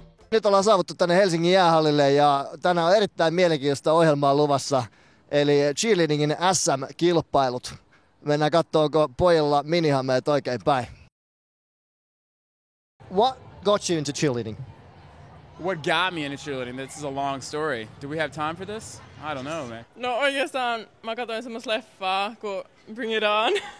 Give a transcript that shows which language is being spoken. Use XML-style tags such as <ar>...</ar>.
<fi>Nyt ollaan saavuttu tänne Helsingin jäähallille ja tänään on erittäin mielenkiintoista ohjelmaa luvassa. Eli cheerleadingin SM-kilpailut. Mennään katsomaan, onko pojilla minihameet oikein päin.</fi> <en>What got you into cheerleading? What got me into cheerleading? This is a long story. Do we have time for this? I don't know, man.</en> <fi>No oikeastaan mä katsoin semmoista leffaa kuin Bring It On.</fi>